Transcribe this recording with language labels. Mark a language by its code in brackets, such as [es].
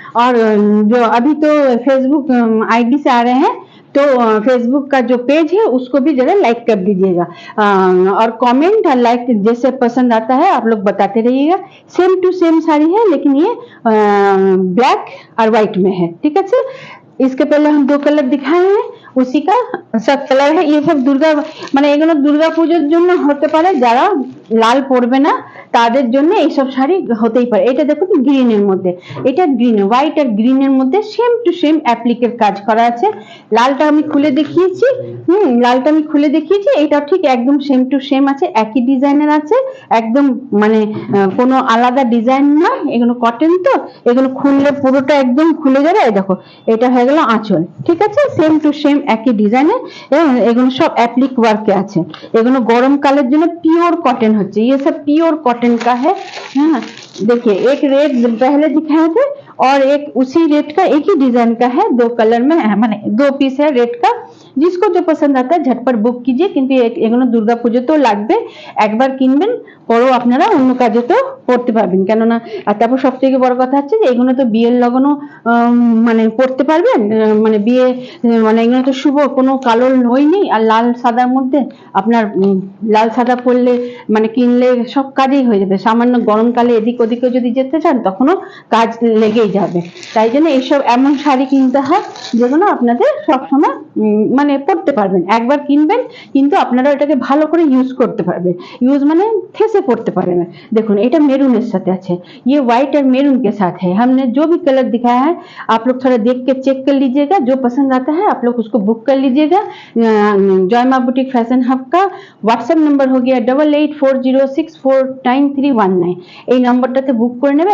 [hi] और जो अभी तो फेसबुक आईडी से आ रहे हैं तो फेसबुक का जो पेज है उसको भी जरा लाइक कर दीजिएगा। और कमेंट और लाइक जैसे पसंद आता है आप लोग बताते रहिएगा। सेम टू सेम साड़ी है लेकिन ये ब्लैक और व्हाइट में है, ठीक है। इसके पहले हम दो कलर दिखाए हैं, उसी का सब कलर है। ये सब [bn] दुर्गा মানে এগুলো দুর্গা পূজার জন্য হতে পারে, যারা লাল পরবে না তাদের জন্য এই সব শাড়ি হতেই পারে। এটা দেখুন গ্রিনের মধ্যে, এটা গ্রিন, হোয়াইট আর গ্রিনের মধ্যে সেম টু সেম অ্যাপ্লিকের কাজ করা আছে। লালটা আমি খুলে দেখিয়েছি, লালটা আমি খুলে দেখিয়েছি, এটা ঠিক একদম সেম টু সেম আছে, একই ডিজাইনের আছে, একদম মানে কোনো আলাদা ডিজাইন না। এগুলো কটন তো, এগুলো খুললে পুরোটা একদম খুলে যাবে। এই দেখো এটা হয়ে গেল আঁচল, ঠিক আছে। সেম টু সেম একই ডিজাইনের এবং এগুলো সব অ্যাপ্লিক ওয়ার্কে আছে। এগুলো গরমকালের জন্য পিওর [hi] कॉटन होती है, ये सब प्योर कॉटन का है। हाँ देखिए एक रेट पहले दिखाए थे और एक उसी रेट का एक ही डिजाइन का है, दो कलर में है, माने दो पीस है रेट का। जिसको जो पसंद आता है झटपट बुक कीजिए, [bn] কিন্তু এগুলো দুর্গা পুজোতে লাগবে। একবার কিনবেন পরেও আপনারা অন্য কাজে তো পড়তে পারবেন, কেননা আর তারপর সবথেকে বড় কথা হচ্ছে যে এগুলো তো বিয়ের লগনও মানে পড়তে পারবেন, মানে বিয়ে মানে এগুলো তো শুভ, কোনো কালোর নই নেই। আর লাল সাদার মধ্যে আপনার লাল সাদা পরলে মানে কিনলে সব কাজেই হয়ে যাবে। সামান্য গরমকালে এদিক ওদিকে যদি যেতে চান তখনও কাজ লেগেই যাবে। তাই জন্য এইসব এমন শাড়ি কিনতে হয় যেগুলো আপনাদের সবসময় মানে পড়তে পারবেন। একবার কিনবেন কিন্তু আপনারা এটাকে ভালো করে ইউজ করতে পারবেন, ইউজ মানে ठेसे পড়তে পারবেন। [hi] देखो [bn] এটা মেরুনের সাথে আছে, [hi] ये व्हाइट और मेरून के साथ है। हमने जो भी कलर दिखाया है आप लोग थोड़ा देख के चेक कर लीजिएगा, जो पसंद आता है आप लोग उसको बुक कर लीजिएगा। जय मां बुटीक फैशन हब का व्हाट्सएप नंबर हो गया 8840649319, [bn] এই নম্বরটাতে বুক করে নেবে।